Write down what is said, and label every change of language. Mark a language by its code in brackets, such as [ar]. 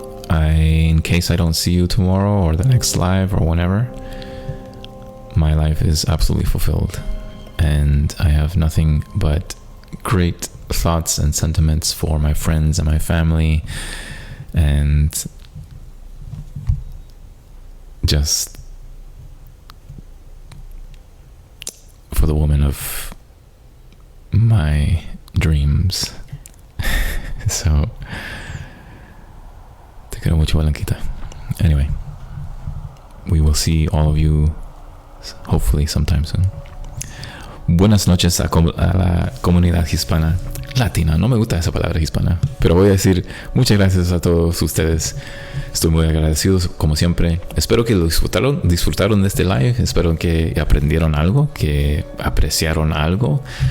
[en] In case I don't see you tomorrow or the next live or whenever, my life is absolutely fulfilled, and I have nothing but great thoughts and sentiments for my friends and my family, and just for the woman of my dreams. [es] So, te quiero mucho, Blanquita. [en] Anyway, we will see all of you hopefully sometime soon. [es] Buenas noches a la comunidad hispana. Latina, no me gusta esa palabra hispana, pero voy a decir muchas gracias a todos ustedes. Estoy muy agradecido como siempre. Espero que lo disfrutaron de este live. Espero que aprendieron algo, que apreciaron algo.